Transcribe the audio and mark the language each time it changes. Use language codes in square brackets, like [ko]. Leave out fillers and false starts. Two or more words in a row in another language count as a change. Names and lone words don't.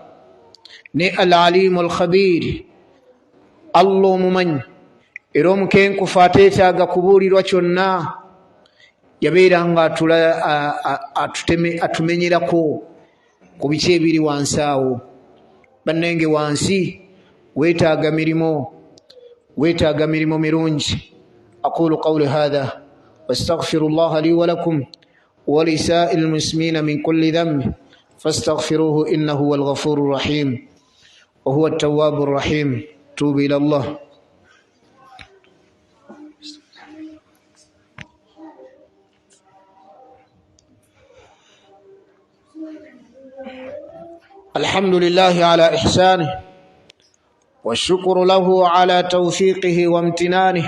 [lg] Ne [ar] العليم الخبير [lg] Allah omumanyi era omukenkufu ateetaaga kubuulirwa kyonna yabeera nga atumenyerako ku biki ebiri wansi awo. Bannenge wansi weetaaga mirimo mirungi. [ar] أقول قولي هذا واستغفروا الله لي ولكم ولسائر المسلمين من كل ذنب فاستغفروه إنه هو الغفور الرحيم وهو التواب الرحيم. ونتوب إلى الله. الحمد لله على إحسانه، والشكر له على توفيقه وامتنانه.